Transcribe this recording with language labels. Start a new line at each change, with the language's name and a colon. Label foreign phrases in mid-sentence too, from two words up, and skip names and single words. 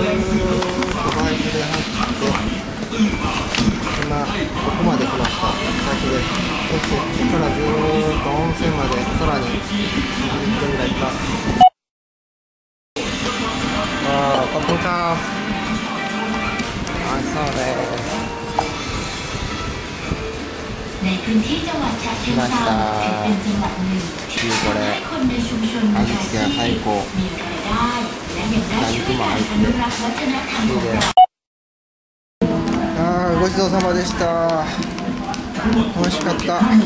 Japanese: 走って今ここまで来ました。先です。そしてここからずーっと温泉までさらに20分ぐらい行きます。
Thai: ขอบคุณครับ
Japanese: そうです
Thai: ในพื้นที่จังหวัดฉะเชิงเทราถือเป็นจังหวัดหนึ่งที่ทำให้คนในชุมชนมีรายได้และยังได้ช่วยกันอนุรักษ์วัฒนธรรมของเรา
Japanese: ごちそうさまでした。美味しかった。